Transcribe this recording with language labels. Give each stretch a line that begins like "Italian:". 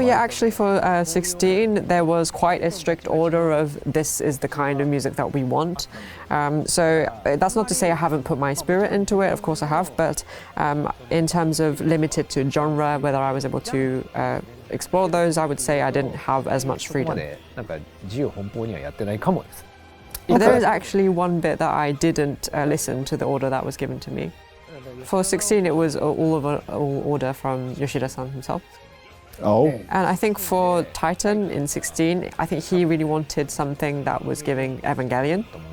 English: yeah, actually for 16 there was quite a strict order of this is the kind of music that we want. So that's not to say I haven't put my spirit into it, of course I have, but in terms of limited to genre, whether I was able to explore those, I would say I didn't have as much
Japanese: そこま
English: freedom.
Japanese: でなんか自由奔放にはやってないかもです。
English: But there is actually one bit that I didn't listen to the order that was given to me. For 16 it was all order from Yoshida-san himself. Oh. And I think for Titan in 16, I think he really wanted something that was giving Evangelion.